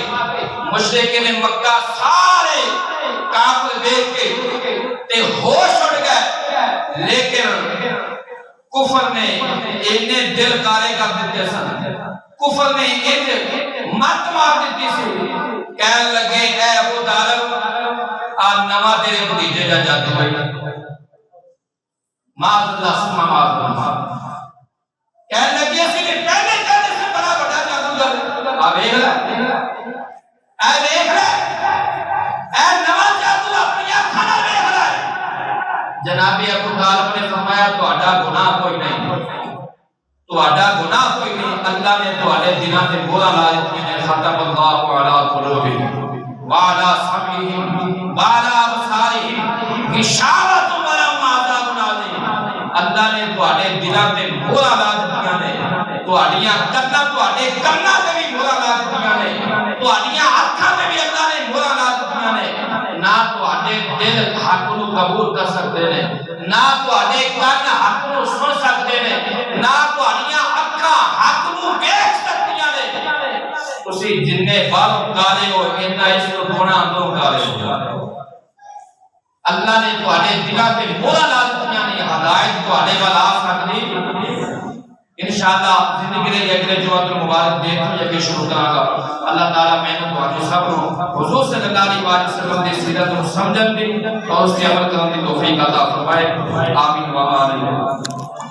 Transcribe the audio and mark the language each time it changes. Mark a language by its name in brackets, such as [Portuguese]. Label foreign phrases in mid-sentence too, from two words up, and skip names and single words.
[Punjabi] مشرکین مکہ سارے کافر دیکھ کے تے ہوش اڑ گئے، لیکن کفر نے انہیں دل کارے کر دیتے سن، کفر نے انہیں مت مار دیتی سی کہنے لگے اے ابو طالب نواں تیرے بھتیجے کا جادو ہے [Arabic] معاذ اللہ [Punjabi] سما [Arabic] معاذ اللہ [Punjabi] کہنے لگے اسی نے پہلے کہنے سے بڑا بڑا جادوگر آپ دیکھ لے اے نواں جادو اپنی آنکھاں نال دیکھ لے جناب ابو طالب نے فرمایا تہاڈا گناہ کوئی نہیں تہاڈا گناہ کوئی نہیں اللہ نے تہاڈے دلاں تے مہراں لا دتیاں نے [Arabic] ختم اللہ علی قلوبہم وعلی سمعہم وعلی ابصارہم غشاوۃ ولہم عذاب عظیم [Punjabi] اللہ نے تہاڈے دلاں تے مہراں لا دتیاں نے تہاڈیاں کناں تہاڈے کناں تے بھی مہراں لا دتیاں نے تہاڈیاں اکھاں تے بھی اللہ نے مہراں لا دتیاں نے نہ تہاڈے دل حق نو قبول کر سکتے نے نہ تہاڈے کان حق نو سن سکتے نے نہ تہاڈیاں اکھاں حق نو ویکھ سکتیاں نے تسی جننے باہر کالے ہو انہاں اس کو گناہ اندروں کالے ہو اللہ نے تہاڈے دلاں تے مہراں لا دتیاں نے ہدایت تہاڈے ول آ سکدی انشاءاللہ زندگی دے اگلے جمعہ مبارک دے تو یہ شروع کراں گا اللہ تعالی میں نے تہاڈے سب نو حضور [Arabic] صلی اللہ علیہ وسلم [Punjabi] دی سیرت نو سمجھن دی اور اس تے عمل کرن دی توفیق عطا فرمائے آمین و آمین